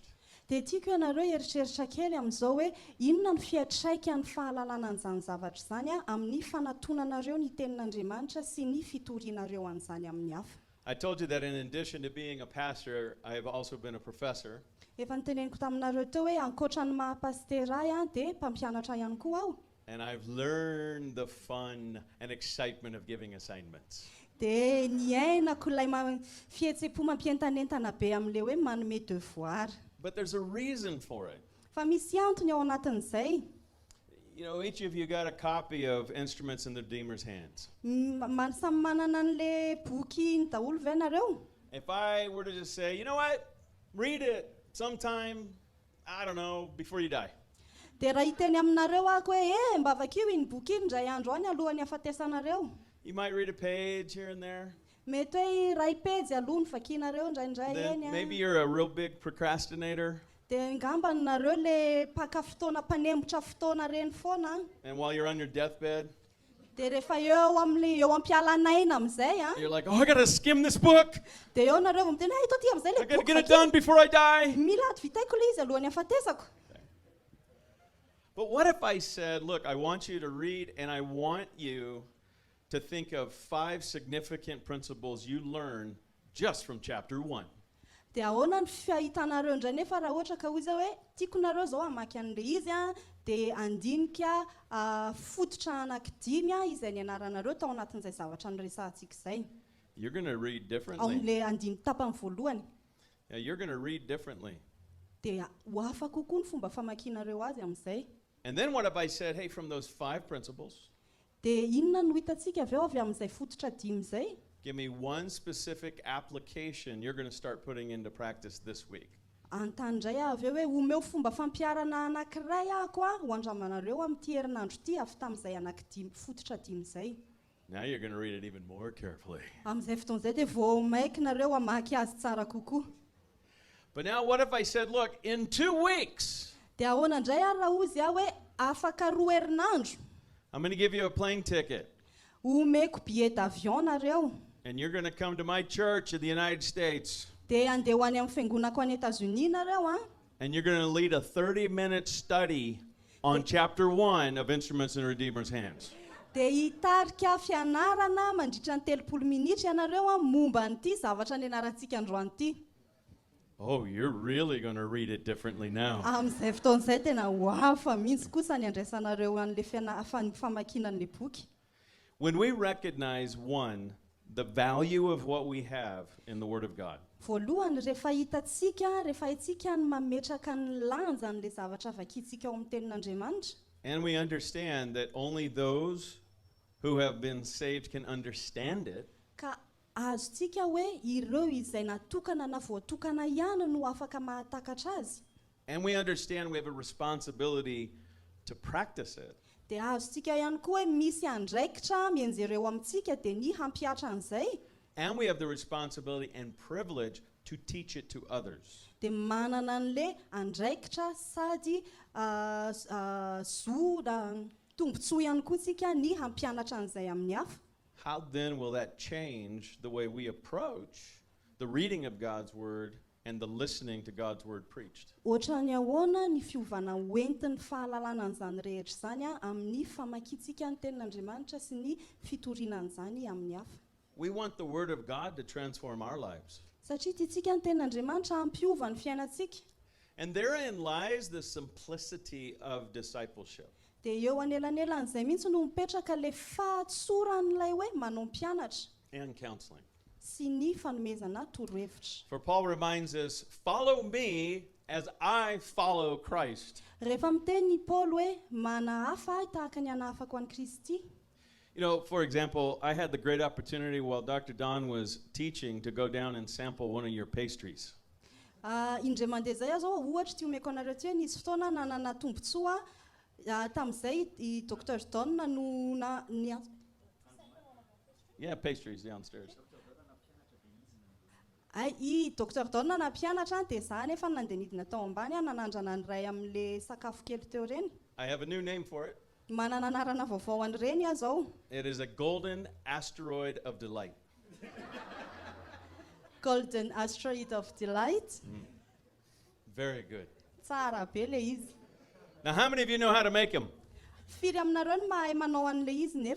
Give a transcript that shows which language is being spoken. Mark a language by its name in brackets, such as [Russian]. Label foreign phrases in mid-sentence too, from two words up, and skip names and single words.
[Malagasy] Dia tiako ianareo eritreritra kely amin'izao hoe inona ny fiantraikany fahalalana an'izany zavatra izany amin'ny fanatonanareo ny tenin'Andriamanitra sy ny fitorianareo an'izany amin'ny hafa. [English] I told you that in addition to being a pastor, I have also been a professor. [Malagasy] Efa niteneniko taminareo teo hoe ankoatra ny mahapastera dia mpampianatra ihany koa aho. [English] And I've learned the fun and excitement of giving assignments. [Malagasy] Dia niainako ilay fihetsepo mampientanentana be amin'ilay hoe manome devoir. [English] But there's a reason for it. [Malagasy] Fa misy antony ao anatin'izay. [English] You know, each of you got a copy of Instruments in the Redeemer's Hands. [Malagasy] Samy manana an'ilay boky ny daholo ve nareo? [English] If I were to just say, you know what, read it sometime, I don't know, before you die. [Malagasy] Dia raha hiteny aminareo ako hoe mba vakio iny boky iny indray andro any alohan'ny hafatesanareo. [English] You might read a page here and there. [Malagasy] Mety hoe ray pejy aloha ny vakianareo indraindray [English] Then [Malagasy] eny. [English] maybe you're a real big procrastinator. [Malagasy] Dia ngamba nareo le paka fotoana mpanembotra fotoana reny foana. [English] And while you're on your deathbed, [Malagasy] Dia rehefa eo am-pialanaina amin'izay [English] you're like, oh, I got to skim this book. [Malagasy] dia eo nareo vao miteny ito ty amin'izay [English] I [Malagasy] le [English] got to [Malagasy] boky [English] get it [Malagasy] vaky. [English] done before I die. [Malagasy] Mila vitaiko le izy alohan'ny hafatesako. [English] But what if I said, look, I want you to read and I want you to think of 5 significant principles you learn just from chapter 1. [Malagasy] Dia ahoana ny fahitanareo indray nefa raha ohatra ka hoy izao hoe tiako nareo zao hamaky an'ilay izy dia andinika fototra anankidimy izay nianaranareo tao anatin'izay zavatra niresahantsika izay. [English] You're going to read [Malagasy] Ao [English] differently. [Malagasy] amin'ilay andiny tapany voalohany. [English] Yeah, you're going to read differently. [Malagasy] Dia ho hafa kokoa ny fomba famakianareo azy amin'izay. [English] And then what if I said, hey, from those 5 principles, [Malagasy] Dia inona no hitantsika avy eo avy amin'izay fototra dimy izay? [English] give me one specific application you're going to start putting into practice this week. [Malagasy] Antandray avy eo hoe omeo fomba fampiarana anankiray ako ho andramanareo amin'ity herinandro ity avy tamin'izay anankidimy fototra dimy izay. [English] Now you're going to read it even more carefully. [Malagasy] Amin'izay fotoan'izay dia vao maiky nareo hamaky azy tsara kokoa. [English] But now what if I said, look, in 2 weeks, [Malagasy] Dia ahoana indray raha ozy hoe afaka 2 herinandro [English] I'm going to give you a plane ticket. [Malagasy] omeko [French] billet d'avion [Malagasy] nareo. [English] And you're going to come to my church in the United States. [Malagasy] Dia andeha ho any amin'ny fiangonako any États-Unis nareo [English] And you're going to lead a 30-minute study on chapter 1 of Instruments in the Redeemer's Hands. [Malagasy] Dia hitarika fianarana mandritra ny 30 minitra ianareo momba an'ity zavatra nianarantsika androany ity. [English] Oh, you're really going to read it differently now. [Malagasy] Amin'izay fotoan'izay tena ho hafa mihitsy kosa ny andraisanareo an'ilay famakinan'ilay boky. [English] When we recognize, one, the value of what we have in the Word of God, [Malagasy] Voalohany rehefa hitantsika rehefa itsika ny mametraka ny lanja n'ilay zavatra vakintsika ao amin'ny tenin'Andriamanitra. [English] and we understand that only those who have been saved can understand it, [Malagasy] Ka azontsika hoe ireo izay natokana na voatokana ihany no afaka mahatakatra azy. [English] And we understand we have a responsibility to practice it. [Malagasy] Dia azontsika ihany koa hoe misy andraikitra mienjereo amintsika dia ny hampiatra an'izay. [English] And we have the responsibility and privilege to teach it to others. [Malagasy] Dia manana an'ilay andraikitra sady tombontsoa ihany koa tsika ny hampianatra an'izay amin'ny hafa. [English] How then will that change the way we approach the reading of God's word and the listening to God's word preached? [Malagasy] Ohatrany ahoana ny fiovana hoentin'ny fahalalana an'izany rehetra izany amin'ny famakiantsika ny tenin'Andriamanitra sy ny fitorianan'izany amin'ny hafa. [English] We want the word of God to transform our lives. [Malagasy] Satria tiantsika ny tenin'Andriamanitra hampiova ny fiainantsika. [English] And therein lies the simplicity of discipleship. [Malagasy] Dia eo anelanelan'izay mihitsy no mipetraka ilay fahatsoran'ilay hoe manao mpianatra [English] And counseling. [Malagasy] sy ny fanomezana torohevitra. [English] For Paul reminds us, follow me as I follow Christ. [Malagasy] Rehefa miteny Paul hoe manahafa tahaka ny anahafako an'i Kristy. [English] You know, for example, I had the great opportunity while Dr. Don was teaching to go down and sample one of your pastries. [Malagasy] Indray mandeha zay aho zao ohatra ty omeko anareo ty hoe nisy fotoana nanana tombontsoa tamin'izay i Dr. Don no [English] Yeah, pastries downstairs. [Malagasy] I Dr. Don nampianatra dia za nefa nandeha nidina tao ambany nanandrana ny ray amin'ilay sakafo kely teo reny. [English] I have a new name for it. [Malagasy] Manana anarana vaovao an'ireny aho zao. [English] It is a golden asteroid of delight. Golden asteroid of delight. Very good. [Malagasy] Tsara be le izy. [English] Now, how many of you know how to make them? [Malagasy] Firy aminareo ny mahay manao an'le izy nefa.